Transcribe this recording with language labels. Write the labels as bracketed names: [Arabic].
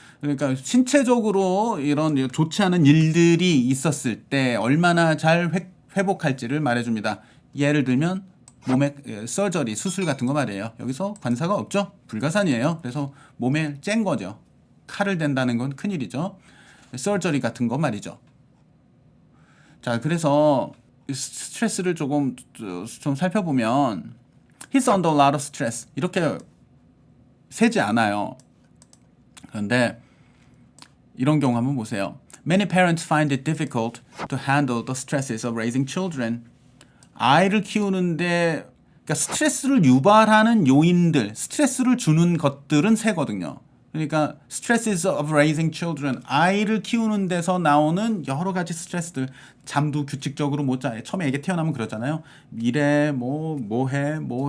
[Korean] 그러니까 신체적으로 이런 좋지 않은 일들이 있었을 때 얼마나 잘 회복할지를 말해줍니다. 예를 들면 몸에 서저리, 수술 같은 거 말이에요. 여기서 관사가 없죠. 불가산이에요. 그래서 몸에 짠 거죠. 칼을 댄다는 건 큰일이죠. 서저리 같은 거 말이죠. 자, 그래서 스트레스를 좀 살펴보면 [English] He's under a lot of stress. [Korean] 이렇게 세지 않아요. 그런데 이런 경우 한번 보세요. [English] Many parents find it difficult to handle the stresses of raising children. [Korean] 아이를 키우는데 그러니까 스트레스를 유발하는 요인들, 스트레스를 주는 것들은 세거든요. 그러니까 [English] stresses of raising children, [Korean] 아이를 키우는 데서 나오는 여러 가지 스트레스들, 잠도 규칙적으로 못 자. 처음에 애기 태어나면 그러잖아요. 이래 뭐해.